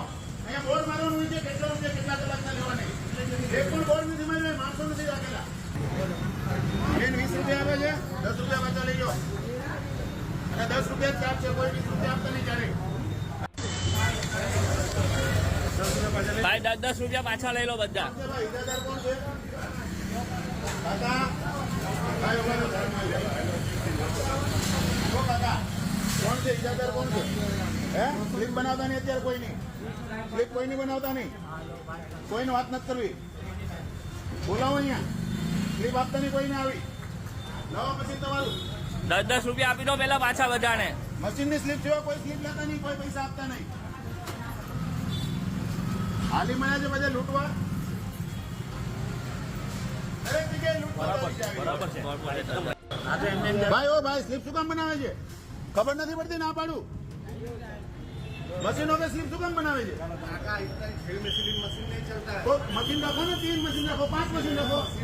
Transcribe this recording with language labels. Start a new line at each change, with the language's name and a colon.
Gujarati: અહીંયા બોર્ડ મારવાનું હોય છે કેટલા રૂપિયા કેટલા કલાકના લેવાના। એક પણ બોર્ડ નથી માર્યો, માણસો નથી રાખેલા। બેન 20 રૂપિયા આપે છે, 10 રૂપિયા પાછા લઈ જાઓ। અને 10 રૂપિયા ચાર્જ છે, કોઈ 20 રૂપિયા આપતા નહીં ક્યારેય।
Hindi: भाई 10-10 रुपया पाछा ले लो બધા।
Gujarati: ભાઈ ઈજાદાર કોણ છે? કાકા ભાઈ ઉભા રહો, ઓ કાકા કોણ છે ઈજાદાર? કોણ છે? હે? સ્લીપ બનાવતા નહીં અત્યારે કોઈ નહીં? સ્લીપ કોઈ નહીં બનાવતા નહીં? કોઈની વાત નથી કરવી। બોલાવો અહીંયા, સ્લીપ આપતા નહીં કોઈને આવી। લાવો મશીન તમારું। 10-10 रुपया આપી દો પેલા પાછા બધાને। મશીનની સ્લીપ સિવાય કોઈ સ્લીપ લેતા નહીં, કોઈ પૈસા આપતા નહીં। હાલી મળ્યા છે બધા લૂંટવા, દરેક જગ્યાએ લૂંટવા। ભાઈ ઓ ભાઈ, સ્લીપ શું કામ બનાવે છે? ખબર નથી પડતી? ના પાડું। મશીનો पे स्लिप શું કામ બનાવે છે?
Hindi: तो मशीन रखो ना, 3 मशीन रखो, 5 मशीन रखो।